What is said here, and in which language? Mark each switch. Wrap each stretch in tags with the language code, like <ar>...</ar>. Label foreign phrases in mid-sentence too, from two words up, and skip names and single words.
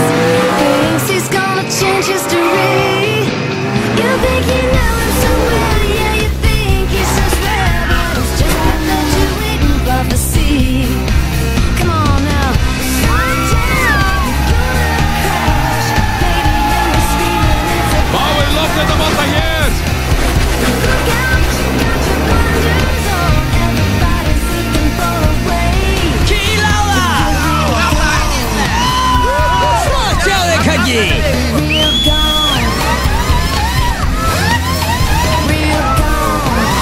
<en>Thinks he's gonna change history. You think you know him so well, yeah, you think he's so rare, but it's just a graduating prophecy. Come on now, slow down, you're gonna crash. Radio is screaming, it's a</en> <is>Fáið loftnetamálta hér!</is> <en>look out, got your blinders on. Everybody's looking for a way. Real gone. Real gone.</en>